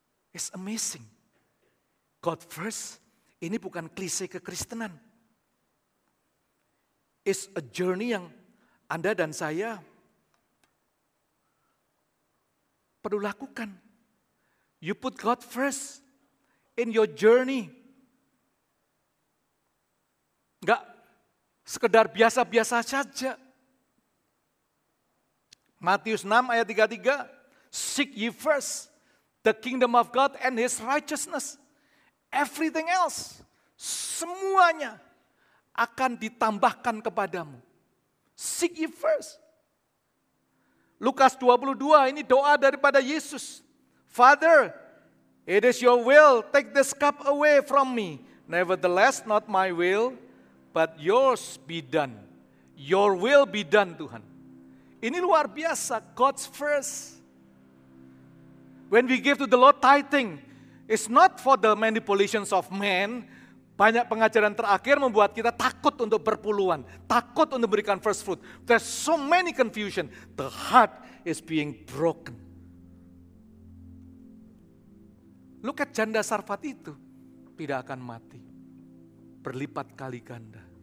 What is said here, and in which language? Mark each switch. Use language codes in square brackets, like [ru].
[en] It's amazing. God first, [id] ini bukan klise kekristenan. [en] is a journey [id] yang Anda dan saya perlu lakukan. [en] You put God first in your journey. [id] Enggak sekedar biasa-biasa saja. [en] Matius 6 ayat 33, seek ye first the kingdom of God and His righteousness. Everything else, [id] semuanya akan ditambahkan kepadamu. [en] Seek ye first. [id] Lukas 22, ini doa daripada Yesus. [en] Father, it is your will, take this cup away from me. Nevertheless, not my will, but yours be done. Your will be done, Tuhan. [id] Ini luar biasa, [en] God's first. When we give to the Lord tithing, it's not for the manipulations of man. [id] Banyak pengajaran terakhir membuat kita takut untuk berpuluhan, takut untuk berikan first fruit. [en] There's so many confusion. The heart is being broken. Look at [id] janda Sarfat itu, tidak akan mati, berlipat kali ganda.